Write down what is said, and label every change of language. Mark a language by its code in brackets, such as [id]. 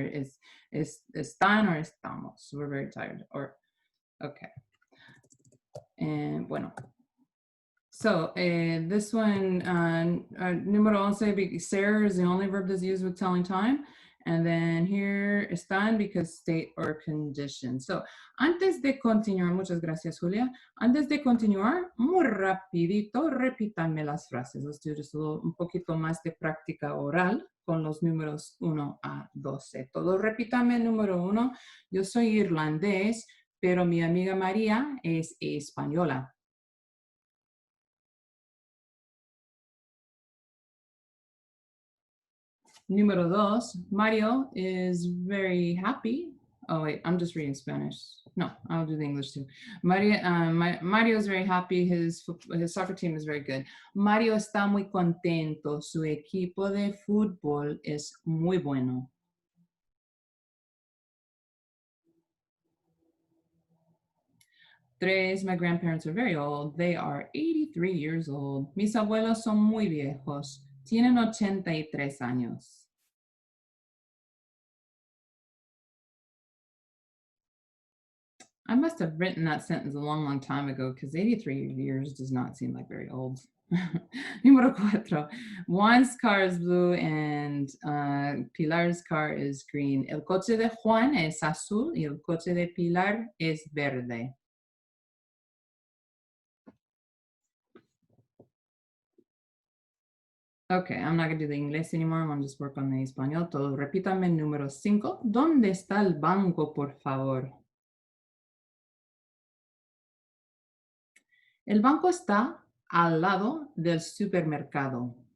[en] It's están or estamos. So we're very tired. Okay. And bueno. So this one, número 11, ser is the only verb that's used with telling time. And then here están because state or condition. [es] So antes de continuar, muchas gracias, Julia. Antes de continuar, muy rapidito, repítanme las frases. Let's do just un poquito más de práctica oral con los números 1 a 12. Todos repítanme número 1. Yo soy irlandés, pero mi amiga María es española. [en] Número 2, Mario is very happy. Oh, wait, I'm just reading Spanish. No, I'll do the English too. Mario is very happy. His soccer team is very good. [es] Mario está muy contento. Su equipo de fútbol es muy bueno. [en] Tres, my grandparents are very old. They are 83 years old. [es] Mis abuelos son muy viejos. Tienen 83 años. [en] I must have written that sentence a long time ago because 83 years does not seem like very old. Número 4. Juan's car is blue and Pilar's car is green. [es] El coche de Juan es azul y el coche de Pilar es verde. [en] Okay, I'm not going to do the English anymore. I'm going to just work on the español. [es] Todo. Repítame número 5. ¿Dónde está el banco, por favor? El banco está al lado del supermercado.